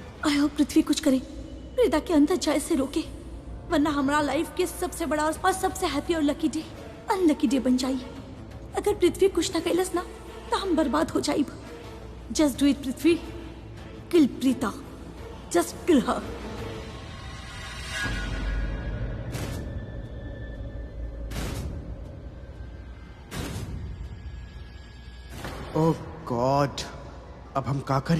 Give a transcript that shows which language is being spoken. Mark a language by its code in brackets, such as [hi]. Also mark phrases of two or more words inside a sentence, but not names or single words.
[en] I hope [bho] पृथ्वी कुछ करे, प्रीता के अंदर जाए से रोके, वरना हमारा लाइफ के सबसे बड़ा और सबसे हैप्पी और [en] lucky day unlucky day [bho] बन जाई। अगर पृथ्वी कुछ ना कैलस ना तो हम बर्बाद हो जाइब। [en] Just do it पृथ्वी, kill प्रीता, just kill her। Oh God, अब हम का करी?